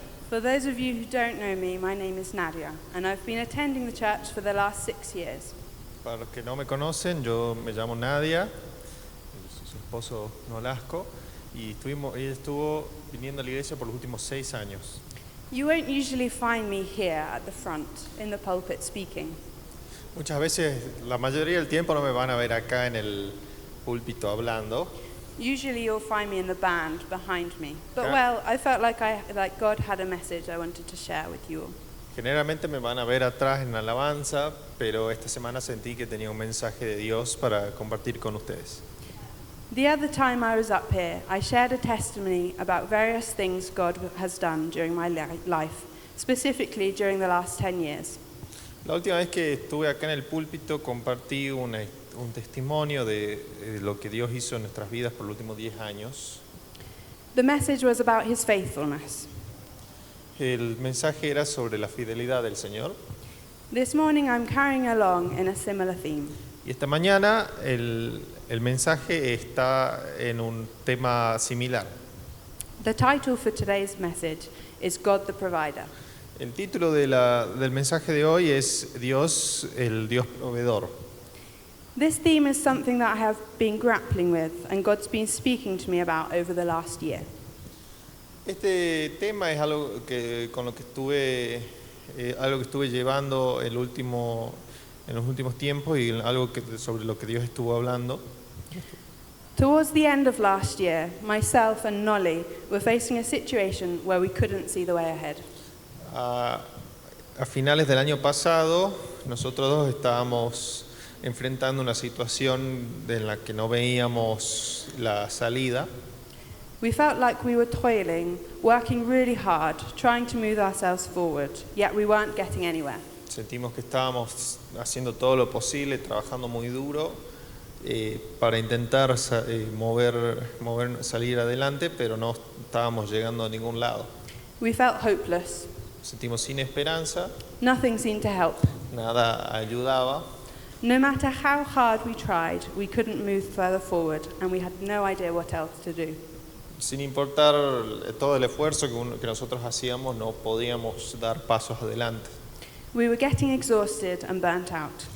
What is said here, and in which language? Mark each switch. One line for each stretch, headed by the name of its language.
English: For those of you who don't know me, my name is Nadia, and I've been attending the church for the last 6 years.
Spanish: Para los que no me conocen, yo me llamo Nadia, yo soy su esposo Nolasco, y ella estuvo viniendo a la iglesia por los últimos 6 años.
English: You won't usually find me here at the front, in the pulpit speaking.
Spanish: Muchas veces, la mayoría del tiempo no me van a ver acá en el púlpito hablando.
English: Usually you'll find me in the band behind me. But Okay. well, I felt like God had a message I wanted to share with you all.
Spanish: Generalmente me van a ver atrás en la alabanza, pero esta semana sentí que tenía un mensaje de Dios para compartir con ustedes.
English: The other time I was up here, I shared a testimony about various things God has done during my life, specifically during the last 10 years.
Spanish: La última vez que estuve acá en el púlpito compartí un testimonio de lo que Dios hizo en nuestras vidas por los últimos 10 años.
English: The message was about his faithfulness.
Spanish: El mensaje era sobre la fidelidad del Señor.
English: This morning I'm carrying along in a similar theme.
Spanish: Y esta mañana el mensaje está en un tema similar.
English: The title for today's message is God the Provider.
Spanish: El título del mensaje de hoy es Dios, el Dios proveedor.
English: This theme is something that I have been grappling with and God's been speaking to me about over the last year.
Spanish: Este tema es algo con lo que estuve llevando en los últimos tiempos y algo sobre lo que Dios estuvo hablando.
English: Towards the end of last year, myself and Nolly were facing a situation where we couldn't see the way ahead.
Spanish: A finales del año pasado, nosotros dos estábamos enfrentando una situación en la que no veíamos la salida.
English: We felt like we were toiling, working really hard, trying to move ourselves forward, yet we weren't getting anywhere.
Spanish: Sentimos que estábamos haciendo todo lo posible, trabajando muy duro para intentar salir adelante, pero no estábamos llegando a ningún lado.
English: We felt hopeless.
Spanish: Sentimos sin esperanza,
English: Nothing seemed to help.
Spanish: nada ayudaba.
English: No matter how hard we tried, we couldn't move further forward, and we had no idea what else to do.
Spanish: Sin importar todo el esfuerzo que nosotros hacíamos, no podíamos dar pasos adelante.
English: We were getting exhausted and burnt out.